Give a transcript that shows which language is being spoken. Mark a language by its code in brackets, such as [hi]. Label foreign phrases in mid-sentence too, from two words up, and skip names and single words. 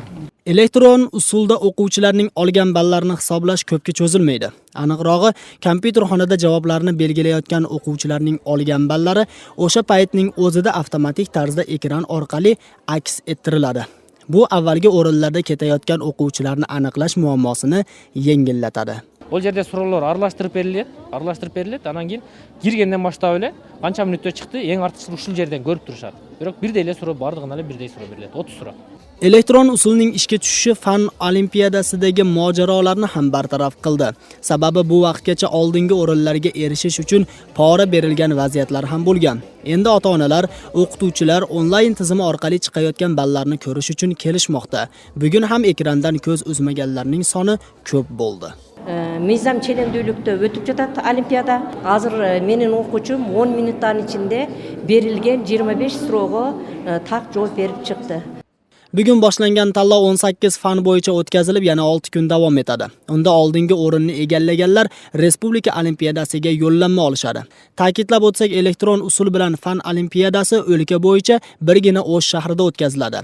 [uz] Elektron usulda o'quvchilarning olgan ballarini hisoblash ko'pga cho'zilmaydi. Aniqrog'i, kompyuter xonada javoblarni belgilayotgan o'quvchilarning olgan ballari o'sha paytning o'zida avtomatik tarzda ekran orqali aks ettiriladi. Bu avvalgi o'rinlarda ketayotgan o'quvchilarni aniqlash muammosini yengillatadi. [ky] Ол жерде суроолор аралаштырып берилет, анан кийин киргенден баштап эле канча мүнөттө чыкты, эң артыкчысы ушул жерден көрүп турушат. Бирок бирдей эле суроо бардыгына эле бирдей суроо берилет. 30 суроо. [uz] Elektron usulning ishga tushishi fan olimpiadasidagi mojarolarni ham bartaraf qildi. Sababi bu vaqtgacha oldingi o'rinlarga erishish uchun pora berilgan vaziyatlar ham bo'lgan. Endi ota-onalar, o'qituvchilar onlayn tizimi orqali chiqayotgan ballarni ko'rish uchun kelishmoqda. Bugun ham ekrandan ko'z uzmaganlarning soni ko'p bo'ldi. [ky] Mizam çelendүүлүктө өтүп жатат олимпиада. Азыр менин окуучум 10 минуттан ичинде берилген 25 суроого так жооп берип чыкты. [uz] Bugun boshlangan tanlov 18 fan bo'yicha o'tkazilib, yana 6 kun davom etadi. Unda oldingi o'rinni egallaganlar Respublika olimpiadasiga yo'llanma olishadi. Ta'kidlab o'tsak, elektron usul bilan fan olimpiadasi o'lka bo'yicha birgina O'sh shahrida o'tkaziladi.